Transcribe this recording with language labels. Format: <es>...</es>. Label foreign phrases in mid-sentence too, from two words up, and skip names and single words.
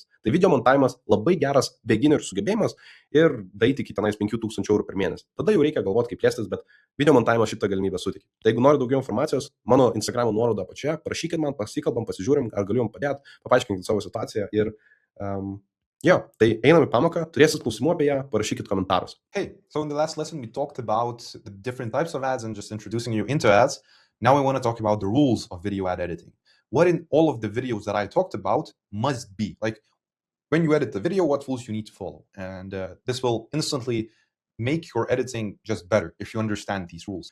<lt>Tai video montavimas labai geras beginner sugebėjimas ir daryti iki tenais 5000 eurų per mėnesį. Tada jau reikia galvoti, kaip plėstis, bet video montavimas šitą galimybę suteikia. Tai jeigu nori daugiau informacijos, mano Instagramo nuoroda apačioje, parašykit man, pasikalbam, pasižiūrim, ar galiu jums padėti, paaiškinkit savo situaciją ir tai einam į pamoką, turėsit klausimų apie ją, parašykit komentarus.</lt> <en>Hey, so in the last lesson we talked about the different types of ads and just introducing you into ads. Now we want to talk about the rules of video ad editing. What in all of the videos that I talked about must be, like when you edit the video, what rules you need to follow. And this will instantly make your editing just better if you understand these rules.</en>